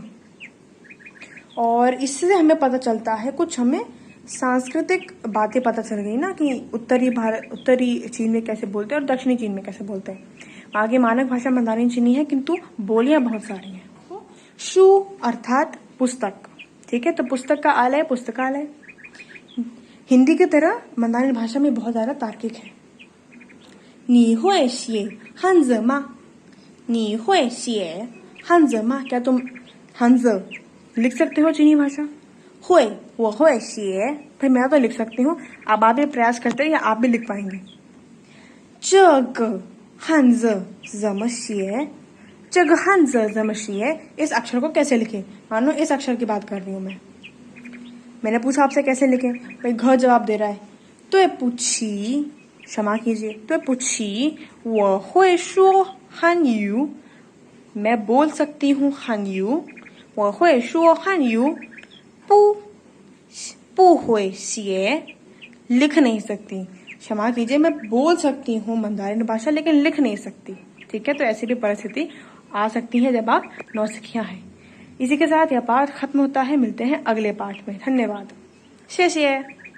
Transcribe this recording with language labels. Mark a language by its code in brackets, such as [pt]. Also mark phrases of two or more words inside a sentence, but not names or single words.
[hi] और इससे हमें पता चलता है, कुछ हमें सांस्कृतिक बातें पता चल गई ना कि उत्तरी चीन में कैसे बोलते हैं और दक्षिणी चीन में कैसे बोलते हैं। आगे मानक भाषा मंदारिन चीनी है, किंतु बोलियां बहुत सारी हैं। शु अर्थात पुस्तक, ठीक है, तो पुस्तक का आलय पुस्तकालय। हिंदी की तरह मंदारिन भाषा में बहुत ज्यादा तार्किक है। [zh] 你会写汉字吗? 你会写汉字吗, [hi] क्या तुम हंज लिख सकते हो चीनी भाषा? हुए, [zh] 我会写, [hi] भाई मैं तो लिख सकती हूँ, अब आप भी प्रयास करते हैं या आप भी लिख पाएंगे? [zh] 这个汉字怎么写？这个汉字怎么写？ [hi] इस अक्षर को कैसे लिखें? मानो इस अक्षर की बात कर रही हूँ मैंने पूछा आपसे कैसे लिखें, भाई घ जवाब दे रहा है। तो पूछी, क्षमा कीजिए, तो पूछी [zh] 我会说汉语， [hi] मैं बोल सकती हूँ हानयू। [zh] 我会说汉语， 不会写， [hi] लिख नहीं सकती। क्षमा कीजिए, मैं बोल सकती हूँ मंदारिन भाषा लेकिन लिख नहीं सकती। ठीक है, तो ऐसी भी परिस्थिति आ सकती है जब आप नौसिखिया हैं। इसी के साथ यह पाठ खत्म होता है। मिलते हैं अगले पाठ में। धन्यवाद। शेषे।